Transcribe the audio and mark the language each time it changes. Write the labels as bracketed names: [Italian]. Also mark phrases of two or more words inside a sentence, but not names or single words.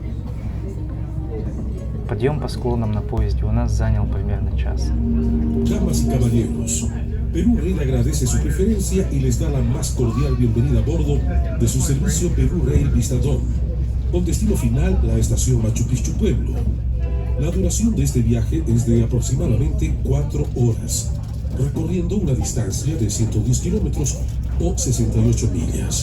[Russian] Подъем по склонам на поезде у нас занял примерно час. [Spanish] Damas y caballeros, Perú Rail agradece su preferencia y les da la más cordial bienvenida a bordo de su servicio Perú Rail Vista-Dom, con destino final la estación Machu Picchu Pueblo. La duración de este viaje es de aproximadamente 4 horas, recorriendo una distancia de 110 kilómetros o 68 millas.